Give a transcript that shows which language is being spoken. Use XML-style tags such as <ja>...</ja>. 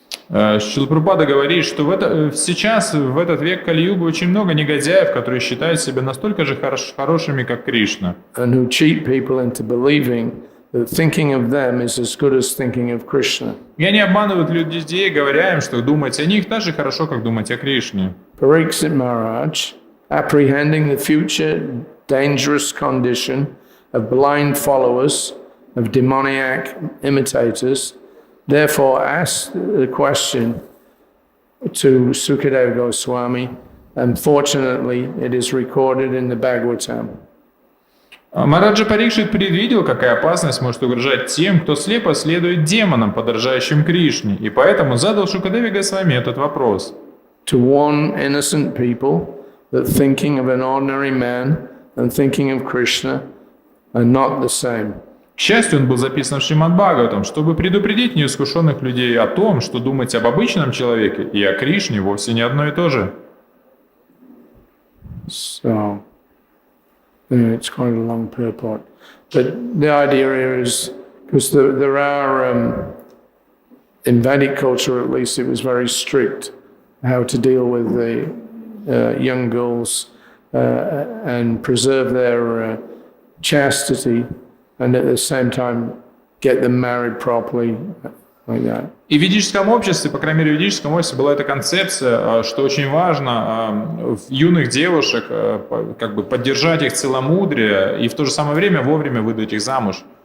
<ru>Шрила Прабхупада говорит, что сейчас, в этот век Кали-югы, очень много негодяев, которые считают себя настолько же хорошими, как Кришна.</ru> <en>And who cheat people into believing that thinking of them is as good as thinking of Krishna.</en> <ru>И они обманывают людей, говоря им, что думать о них так же хорошо, как думать о Кришне.</ru> <en>Pariksit Maharaj, apprehending the future dangerous condition of blind followers, of demoniac imitators, therefore asked the question to Sukadeva Goswami, and fortunately it is recorded in the Bhagavatam.</en> <ru>Махараджа Парикшит предвидел, какая опасность может угрожать тем, кто слепо следует демонам, подражающим Кришне, и поэтому задал Шукадеве Госвами этот вопрос.</ru> <en>To warn innocent people that thinking of an ordinary man and thinking of Krishna are not the same.</en> <ru>К счастью, он был записан в Шримад-бхагаватам, чтобы предупредить неискушенных людей о том, что думать об обычном человеке и о Кришне вовсе не одно и то же.</ru> <en>So, it's quite a long purport. But the idea here is, because there are, in Vedic culture at least, it was very strict how to deal with the young girls and preserve their chastity, and at the same time get them married properly, like that.</en> <ru>И в ведическом обществе, по крайней мере в ведическом обществе, была эта концепция, что очень важно в юных девушек как бы поддержать их целомудрие и в то же самое время вовремя выдать их замуж.</ru>